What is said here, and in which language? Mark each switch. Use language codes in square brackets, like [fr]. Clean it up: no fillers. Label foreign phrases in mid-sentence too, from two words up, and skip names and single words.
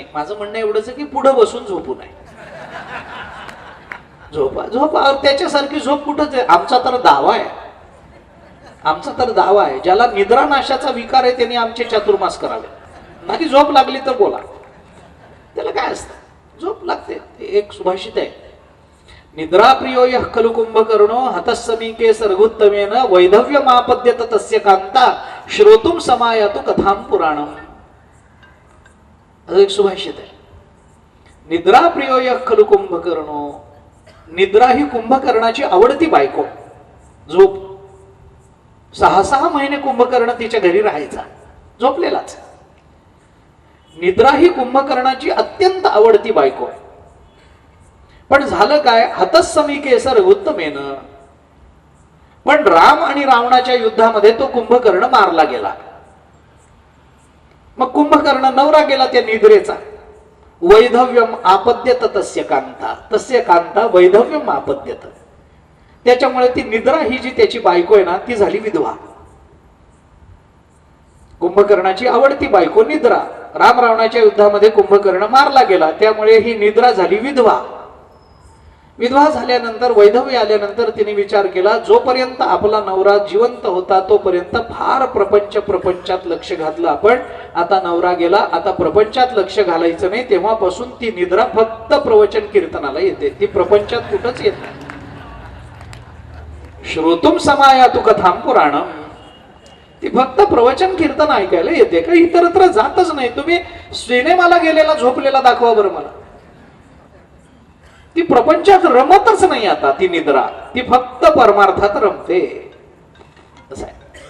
[mr] माझं म्हणणं एवढंच की पुढं बसून झोपू नये. झोपा त्याच्यासारखी झोप कुठंच आहे. आमचा तर दावा आहे, ज्याला निद्रानाशाचा विकार आहे त्यांनी आमचे चातुर्मास करावे. नाही झोप लागली तर बोला, त्याला काय असतं, झोप लागते. एक सुभाषित आहे, [sa] निद्रा प्रियो यः खलु कुंभकर्णो हतस्समीके सर्गोत्तमेन वैधव्य मापद्यत तस्य कांता श्रोतुम समायातु कथाम पुराणम. [mr] एक सुभाषित आहे. [sa] निद्रा प्रियो यः खलु कुंभकर्णो, [mr] निद्रा ही कुंभकर्णाची आवडती बायको. झोप 6 महिने कुंभकर्ण तिच्या घरी राहायचा, झोपलेलाच. निद्रा ही कुंभकर्णाची अत्यंत आवडती बायको. पण झालं काय, [sa] हतस्समीके सर्गोत्तमेन. [mr] पण राम आणि रावणाच्या युद्धामध्ये तो कुंभकर्ण मारला गेला. मग कुंभकर्ण नवरा गेला त्या निद्रेचा. [sa] वैधव्यम आपद्यत तस्य कांता वैधव्यम आपद्यत. [mr] त्याच्यामुळे ती निद्रा ही जी त्याची बायको आहे ना, ती झाली विधवा. कुंभकर्णाची आवडती बायको निद्रा, राम रावणाच्या युद्धामध्ये कुंभकर्ण मारला गेला, त्यामुळे ही निद्रा झाली विधवा. विधवा झाल्यानंतर वैधव्य आल्यानंतर तिने विचार केला, जोपर्यंत आपला नवरा जिवंत होता तोपर्यंत फार प्रपंचात लक्ष घातलं आपण. आता नवरा गेला, आता प्रपंचात लक्ष घालायचं नाही. तेव्हापासून ती निद्रा फक्त प्रवचन कीर्तनाला येते, ती प्रपंचात कुठंच येत नाही. [sa] श्रोतुम समायातु कथाम पुराणम. [mr] ती फक्त प्रवचन कीर्तन ऐकायला येते, का इतरत्र जातच नाही. तुम्ही सिनेमाला गेलेला झोपलेला दाखवा बरं मला. ती प्रपंचात रमतच नाही. आता ती निद्रा ती फक्त परमार्थात रमते. असं आहे.